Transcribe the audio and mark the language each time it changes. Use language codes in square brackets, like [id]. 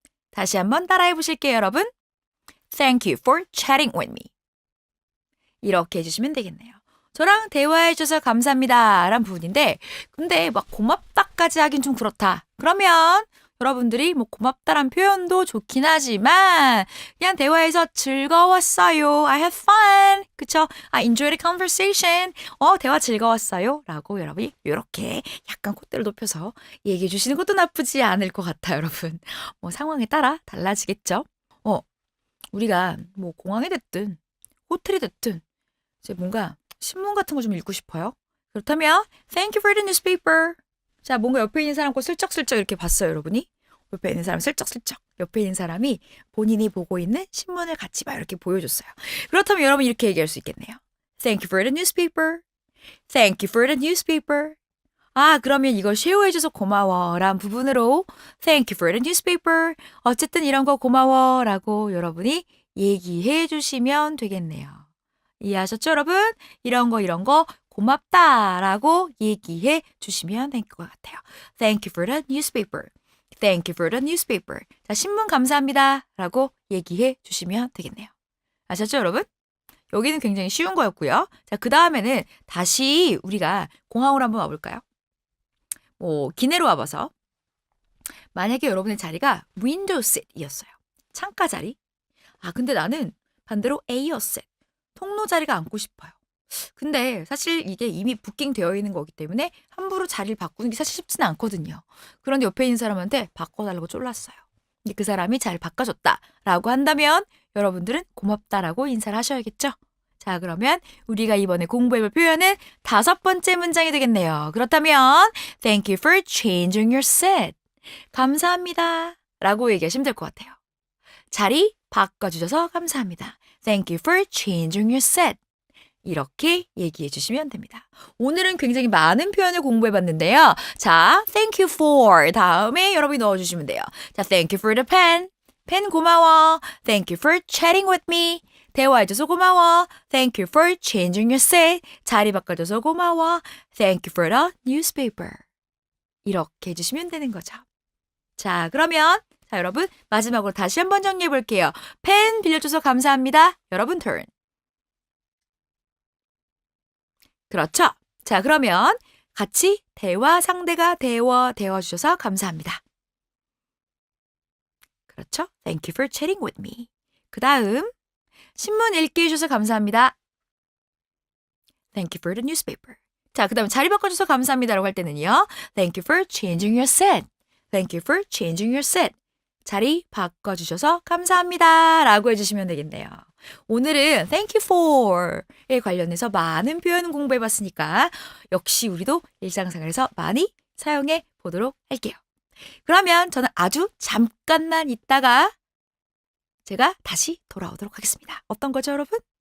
[ko] 다시 한번 따라해 보실게요, 여러분. [en] Thank you for chatting with me. [ko] 이렇게 해주시면 되겠네요. 저랑 대화해 주셔서 감사합니다 라는 부분인데 근데 막 고맙다까지 하긴 좀 그렇다. 그러면 여러분들이 뭐 고맙다란 표현도 좋긴 하지만 그냥 대화에서 즐거웠어요. [en] I had fun. [ko] 그쵸? [en] I enjoyed the conversation. [ko] 대화 즐거웠어요. 라고 여러분이 이렇게 약간 콧대를 높여서 얘기해 주시는 것도 나쁘지 않을 것 같아요, 여러분. 뭐 상황에 따라 달라지겠죠? 우리가 뭐 공항에 됐든 호텔이 됐든 이제 뭔가 신문 같은 거 좀 읽고 싶어요. 그렇다면 [en] Thank you for the newspaper. [ko] 자, 뭔가 옆에 있는 사람 거 슬쩍슬쩍 이렇게 봤어요, 여러분이. 옆에 있는 사람 슬쩍슬쩍. 옆에 있는 사람이 본인이 보고 있는 신문을 같이 막 이렇게 보여줬어요. 그렇다면 여러분 이렇게 얘기할 수 있겠네요. [en] Thank you for the newspaper. Thank you for the newspaper. [ko] 그러면 이걸 쉐어해줘서 고마워 라는 부분으로 [en] Thank you for the newspaper. [ko] 어쨌든 이런 거 고마워 라고 여러분이 얘기해 주시면 되겠네요. 이해하셨죠, 여러분? 이런 거 고맙다라고 얘기해 주시면 될 것 같아요. [en] Thank you for the newspaper. Thank you for the newspaper. [ko] 자, 신문 감사합니다. 라고 얘기해 주시면 되겠네요. 아셨죠, 여러분? 여기는 굉장히 쉬운 거였고요. 자, 그 다음에는 다시 우리가 공항으로 한번 와볼까요? 기내로 와봐서. 만약에 여러분의 자리가 window seat이었어요. 창가 자리. 근데 나는 반대로 aisle seat. 통로 자리가 앉고 싶어요. 근데 사실 이게 이미 부킹되어 있는 거기 때문에 함부로 자리를 바꾸는 게 사실 쉽지는 않거든요. 그런데 옆에 있는 사람한테 바꿔달라고 쫄랐어요. 근데 그 사람이 잘 바꿔줬다라고 한다면 여러분들은 고맙다라고 인사를 하셔야겠죠? 자, 그러면 우리가 이번에 공부해볼 표현은 5번째 문장이 되겠네요. 그렇다면 [en] Thank you for changing your seat. [ko] 감사합니다. 라고 얘기하시면 될 것 같아요. 자리 바꿔주셔서 감사합니다. [en] Thank you for changing your seat. [ko] 이렇게 얘기해 주시면 됩니다. 오늘은 굉장히 많은 표현을 공부해 봤는데요. 자, thank you for 다음에 여러분이 넣어주시면 돼요. [en] 자, thank you for the pen. [ko] 펜 고마워. [en] Thank you for chatting with me. [ko] 대화해줘서 고마워. [en] Thank you for changing your seat. [ko] 자리 바꿔줘서 고마워. [en] Thank you for the newspaper. [ko] 이렇게 해주시면 되는 거죠. 자, 그러면 자, 여러분 마지막으로 다시 한번 정리해 볼게요. 펜 빌려줘서 감사합니다. 여러분 turn. 그렇죠. 자, 그러면 같이 대화 상대가 대화 주셔서 감사합니다. 그렇죠. [en] Thank you for chatting with me. [ko] 그 다음 신문 읽게 해주셔서 감사합니다. [en] Thank you for the newspaper. [ko] 자, 그 다음 자리 바꿔줘서 감사합니다라고 할 때는요. [en] Thank you for changing your seat. Thank you for changing your seat. [ko] 자리 바꿔주셔서 감사합니다 라고 해주시면 되겠네요. 오늘은 thank you for에 관련해서 많은 표현 공부해봤으니까 역시 우리도 일상생활에서 많이 사용해 보도록 할게요. 그러면 저는 아주 잠깐만 있다가 제가 다시 돌아오도록 하겠습니다. 어떤 거죠, 여러분?